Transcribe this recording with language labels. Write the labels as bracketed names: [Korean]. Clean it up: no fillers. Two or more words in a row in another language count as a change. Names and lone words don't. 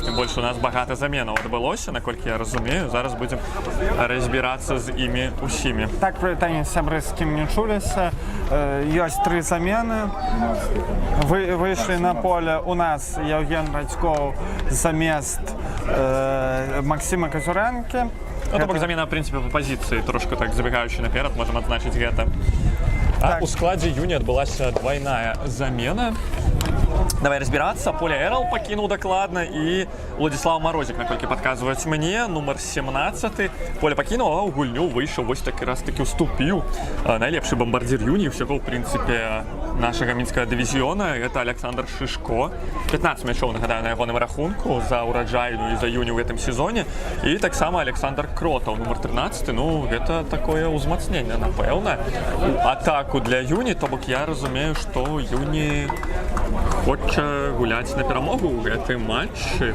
[Belarusian] Тым больш у нас багата заменаў адбылося, наколькі я разумею. Зараз будзем разбірацца з імі усімі. Так, прывітанне, сябры, з кім не чуліся. Ёсць 3 замены. Выйшлі на поле у нас Евген Радзькоў замест Максима Казуренкі. [Russian] Ну, то бок замена, в принципе, по позиции, трошки так забегаючи наперед, можем отзначить гэта. [Belarusian] А у складзе Юні адбылася двойная замена. [Russian] Давай разбираться. Поля Эрл покинул докладно и Владислав Морозик, наколькі подказываюць мне, нумар 17. Поле покинул, [Belarusian] а у гульню выйшаў, вось так раз таки уступіў найлепшы бомбардзір Юні, [Russian] всего, в принципе, [Belarusian] нашага мінскага дывізіёна. [Russian] Это Александр Шишко. [Belarusian] 15 мячоў, нагадаю, на ягоным рахунку за ураджайную і за Юні ў гэтым сезоне. І таксама Александр Кротаў, нумар 13. Ну, гэта такое ўзмацненне, напэўна. Атаку для Юні, то бок я разумею, што Юні хоча гуляць на перамогу ў гэтым матчы.